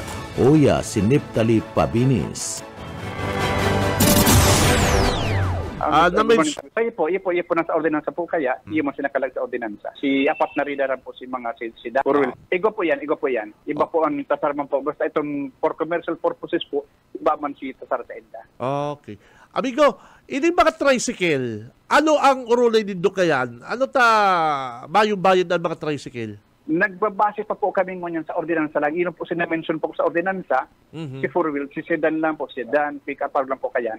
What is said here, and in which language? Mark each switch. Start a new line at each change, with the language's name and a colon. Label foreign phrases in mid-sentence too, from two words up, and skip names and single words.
Bikol: Uya si Neptali Pabinis. Iyo po nasa ordinansa po kaya, iyo mo sinakalag sa ordinansa. Si apat na ridaran po si mga sida. Igo po yan. Iba po ang tasar man po. Basta itong
English: for commercial purposes
Bikol: po, iba man si tasar sa enda. Okay. Amigo, ini mga tricycle, ano ang urulay nindo kayan? Ano ta bayad ng mga tricycle? Nagbabase pa po kami ngunyan sa ordinansa lang. Yun po sinamention po sa ordinansa, si 4-wheel, si sedan lang po, sedan, pick-up lang po kayan.